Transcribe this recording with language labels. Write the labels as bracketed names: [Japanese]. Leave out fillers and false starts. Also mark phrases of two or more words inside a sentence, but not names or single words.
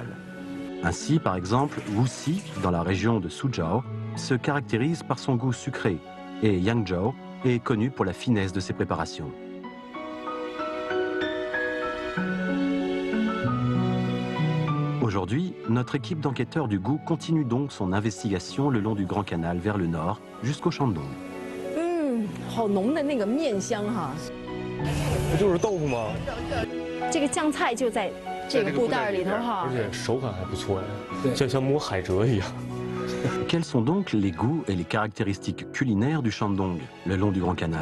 [French] Ainsi, par exemple, Wuxi, dans la région de Suzhou, se caractérise par son goût sucré, et Yangzhou est connu pour la finesse de ses préparations. Aujourd'hui, notre équipe d'enquêteurs du goût continue donc son investigation le long du Grand Canal vers le nord, jusqu'au Shandong. [Chinese] 好浓的那个面香哈！不就是豆腐吗？这个酱菜就在这个布袋里头哈，而且手感还不错呀，像摸海蜇一样。 [French] Quels sont donc les goûts et les caractéristiques culinaires du Shandong, le long du Grand Canal?